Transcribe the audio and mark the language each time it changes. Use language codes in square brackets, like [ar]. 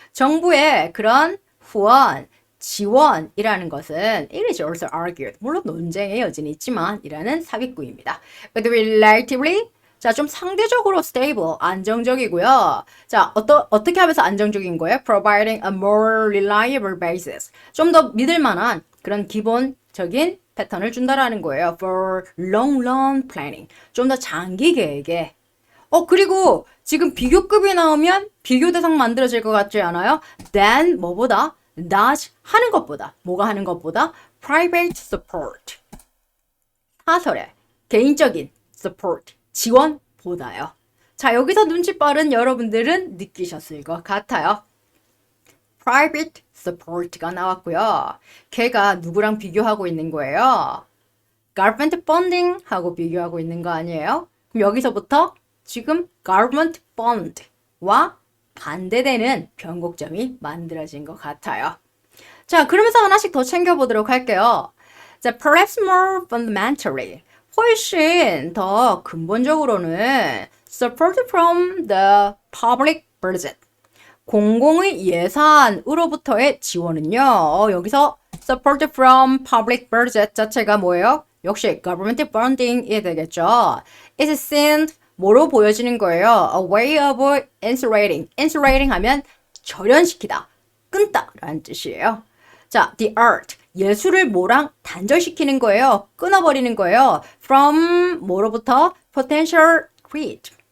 [ko] 정부의 그런 후원, 지원이라는 것은 [en] it is also argued. [ko] 물론 논쟁의 여지는 있지만 이라는 삽입구입니다. [en] But relatively [ko] 자, 좀 상대적으로 stable, 안정적이고요. 자, 어떻게 하면서 안정적인 거예요? [en] Providing a more reliable basis. [ko] 좀 더 믿을 만한 그런 기본적인 패턴을 준다라는 거예요. [en] For long run planning. [ko] 좀 더 장기 계획에. 그리고 지금 비교급이 나오면 비교 대상 만들어질 것 같지 않아요? Then 뭐보다? Not 하는 것보다. 뭐가 하는 것보다? [en] Private support. [ko] 사설의 개인적인 support. 지원보다요. 자, 여기서 눈치 빠른 여러분들은 느끼셨을 것 같아요. private support가 나왔고요. 걔가 누구랑 비교하고 있는 거예요? [en] government funding [ko] 하고 비교하고 있는 거 아니에요? 그럼 여기서부터 지금 government fund와 반대되는 변곡점이 만들어진 것 같아요. 자, 그러면서 하나씩 더 챙겨보도록 할게요. [en] 자, perhaps more fundamentally. [ko] 훨씬 더 근본적으로는 [en] support from the public budget. [ko] 공공의 예산으로부터의 지원은요. 여기서 [en] support from public budget [ko] 자체가 뭐예요? 역시 government funding이 되겠죠. [en] It's seen [ko] 뭐로 보여지는 거예요? [en] A way of insulating. [ko] insulating 하면 절연시키다, 끊다 라는 뜻이에요. [en] 자, the art. [ko] 예술을 뭐랑 단절시키는 거예요. 끊어버리는 거예요. From 뭐로부터? [en] Potential threat.